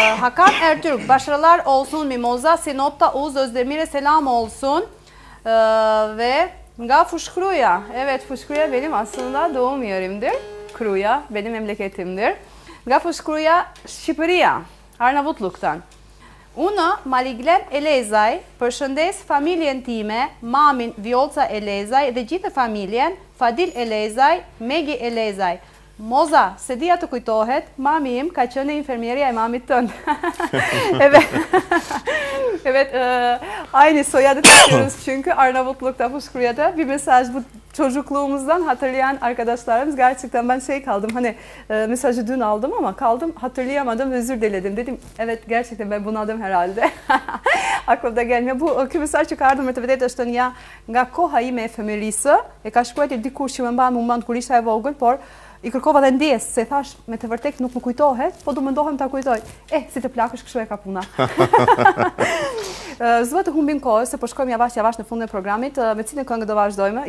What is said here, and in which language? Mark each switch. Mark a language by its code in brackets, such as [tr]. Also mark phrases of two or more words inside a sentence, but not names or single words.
[tr] Hakan Ertürk, başarılar olsun Mimoza, Sinop'ta Oğuz Özdemir'e selam olsun. Ve nga Fuşkruya, evet Fuşkruya benim aslında doğum yerimdir. Kruya benim memleketimdir. Nga Fuşkruya, Shqipëria, Arnavutluk'tan. [sq] Unë, Maliglen Elezaj, përshëndes familjen time, mamin Vjolca Elezaj dhe gjithë familjen, Fadil Elezaj, Megi Elezaj. Moza, se dia të kujtohet, mami im ka qenë infermierja e mamit tënd. [tr] Evet, aynı soyadı taşıyoruz çünkü Arnavutluk'ta Fuşkruya'da bir mesaj bu çocukluğumuzdan hatırlayan arkadaşlarımız. Gerçekten ben kaldım hani mesajı dün aldım ama hatırlayamadım, özür diledim. Dedim evet gerçekten ben bunadım herhalde. Aklımda gelmiyor. Bu mesaj çıkardım [sq] me të vërtetë është nga koha ime e fëmijërisë, e ka shkruar dikush që më mban moment kur isha e vogël, por I kërkova dhe ndjesë, se thash me të vërtet nuk më kujtohet, po du mendohem ta kujtoj. Si të plakësh kështu e ka puna. Zë të humbim kohë, se po shkojmë javash në fundin e programit, me cilën këngë do vazhdojmë.